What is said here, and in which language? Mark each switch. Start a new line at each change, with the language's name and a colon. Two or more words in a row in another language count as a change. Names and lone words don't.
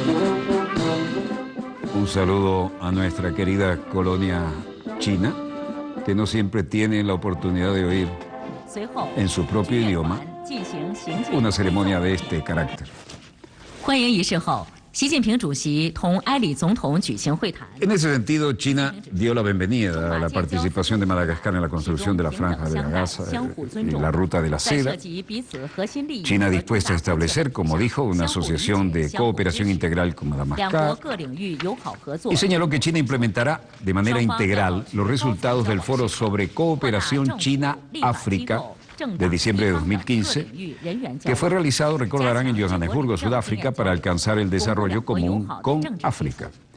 Spanish: Un saludo a nuestra querida colonia china, que no siempre tienen la oportunidad de oír
Chinese: 随后
Spanish: en su propio
Chinese: 军乐
Spanish: idioma
Chinese: 团进行行进
Spanish: una ceremonia de este carácter.
Chinese: 欢迎仪式后，习近平主席同埃里总统举行会谈。
Spanish: En ese sentido, China dio la bienvenida a la participación de Madagascar en la construcción de la Franja de Gaza y la Ruta de la Seda. China dispuesta a establecer, como dijo, una asociación de cooperación integral con Madagascar y señaló que China implementará de manera integral los resultados del Foro sobre Cooperación China-África de diciembre de 2015, que fue realizado, recordarán, en Johannesburgo, Sudáfrica, para alcanzar el desarrollo común con África.